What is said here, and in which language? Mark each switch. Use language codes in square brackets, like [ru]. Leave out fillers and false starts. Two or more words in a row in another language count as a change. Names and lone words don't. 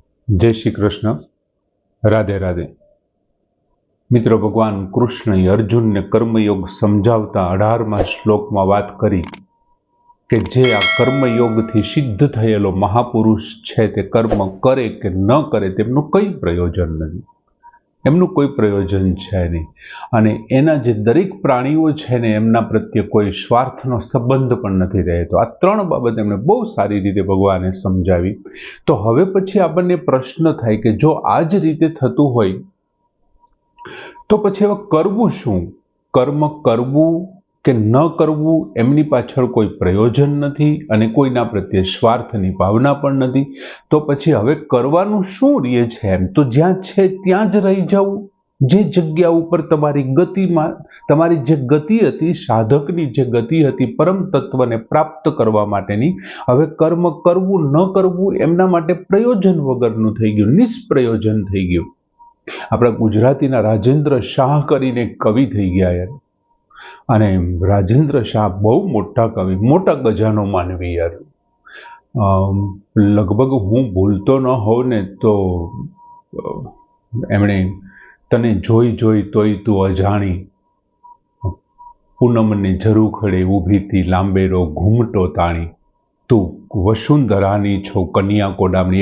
[gu] જય શ્રી કૃષ્ણ। રાધે રાધે। મિત્રો, ભગવાન કૃષ્ણ અર્જુન ને કર્મયોગ સમજાવતા 18મા શ્લોકમાં વાત કરી કે જે આ કર્મયોગથી સિદ્ધ થયેલો મહાપુરુષ છે તે કર્મ કરે કે ન કરે તેમનું કઈ પ્રયોજન નહીં, એમનું કોઈ પ્રયોજન છે નહીં। અને એના જે દરેક પ્રાણીઓ છે ને એમના પ્રત્યે કોઈ સ્વાર્થનો સંબંધ પણ નથી રહેતો। આ ત્રણ બાબત એમણે બહુ સારી રીતે ભગવાને સમજાવી। તો હવે પછી આપણને પ્રશ્ન થાય કે જો આ જ રીતે થતું હોય તો પછી હવે કરવું શું? કર્મ કરવું કે ન કરવું એમની પાછળ કોઈ પ્રયોજન નથી અને કોઈના પ્રત્યે સ્વાર્થની ભાવના પણ નથી। તો પછી હવે કરવાનું શું રહે છે? એમ તો જ્યાં છે ત્યાં જ રહી જવું। જે જગ્યા ઉપર તમારી ગતિમાં તમારી જે ગતિ હતી, સાધકની જે ગતિ હતી પરમ તત્વને પ્રાપ્ત કરવા માટેની, હવે કર્મ કરવું ન કરવું એમના માટે પ્રયોજન વગરનું થઈ ગયું, નિષ્પ્રયોજન થઈ ગયું। आपણા ગુજરાતીના રાજેન્દ્ર શાહ કરીને કવિ થઈ ગયા યાર, અને રાજેન્દ્ર શાહ બહુ મોટા કવિ, મોટા ગજાનો માનવી યાર। લગભગ હું ભૂલતો ન હોઉં ને તો એમણે તને જોઈ જોઈ તોય તું અજાણી, પૂનમને ઝરૂખડે ઊભી તી લાંબેરો ઘૂમટો તાણી, તું વસુંધરાની છો કન્યા કોડામણી।